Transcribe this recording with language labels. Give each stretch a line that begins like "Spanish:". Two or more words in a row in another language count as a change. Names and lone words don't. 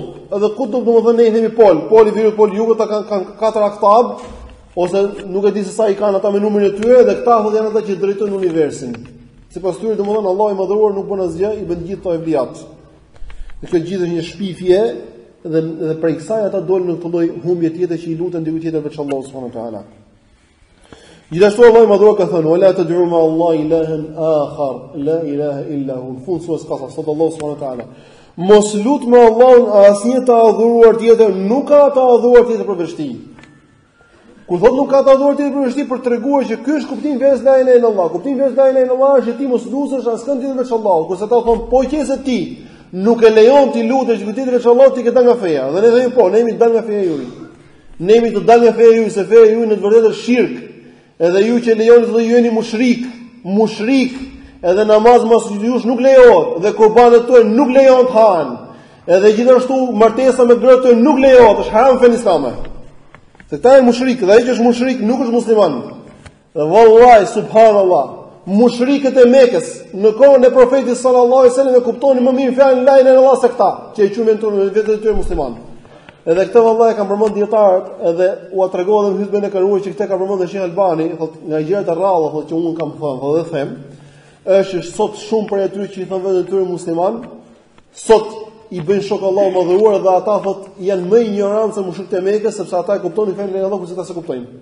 Albanian: Edhe kutub domethënë ne I themi poli veriut, poli jugut, ata kanë 4 aqtab, ose nuk e di se sa I kanë ata me numrin e tyre, dhe këta thotë janë ata që drejtojnë universin. Sipas tyre domethënë Allahu I madhëruar nuk bën asgjë, I bën gjithë to evlijat. Dhe kjo gjithë është një shpifje dhe prej kësaj ata dolën në këtë lloj humbje tjetër që I luten diku tjetër veç Allahut
Arabic: سبحانه وتعالى.
Albanian: Gjithashtu Allahu I madhruar ka thënë:
Arabic: "ولا تدع مع الله إلها آخر لا إله إلا هو."
Albanian: Fund suas Qasas, sot Allahu
Arabic: سبحانه وتعالى.
Albanian: Mos lut me Allahun asnjë të adhuruar tjetër, nuk ka të adhuruar tjetër përveç Tij. Kur thotë nuk ka të adhuruar tjetër përveç Tij, për treguar që ky është kuptimi veç
Arabic: لا إله إلا الله.
Albanian: Kuptimi veç
Arabic: لا إله إلا الله
Albanian: është ti mos lutesh askënd tjetër veç Allahut. Kurse ata thonë po qëse ti nuk e lejon ti lutesh tjetër veç Allahut, ti ke dalë nga feja. Dhe ne themi po, ne jemi të dalë nga feja juaj. Ne jemi të dalë nga feja juaj, se feja juaj në të vërtetë është shirk. Edhe ju që lejoni të jeni mushrik, edhe namaz mos jush nuk lejohet, dhe qurbanet tuaja nuk lejohen të hahen. Edhe gjithashtu martesa me gratë tuaja nuk lejohet, është haram fen islame. Se ta janë mushrik, dhe ai që është mushrik nuk është musliman. Dhe
Arabic: والله سبحان الله,
Albanian: mushrikët e Mekës në kohën e profetit
Arabic: صلى الله عليه وسلم
Albanian: e kuptonin më mirë fjalën
Arabic: لا إله إلا الله
Albanian: se këta, që e quajnë vetë të tyre musliman. Edhe këtë vallahi kanë përmend dietarët, edhe u tregova edhe në hutbën e kaluar që këtë ka përmendur Sheikh Albani, thotë nga gjërat e rralla, thotë që unë kam thënë, thotë dhe them, është sot shumë për atyre që I thon vetë tyre musliman, sot I bën shok Allahu madhëruar dhe ata thotë janë më ignorancë se mushrikët e Mekës, sepse ata e kuptonin fen e Allahut kurse ata se kuptojnë.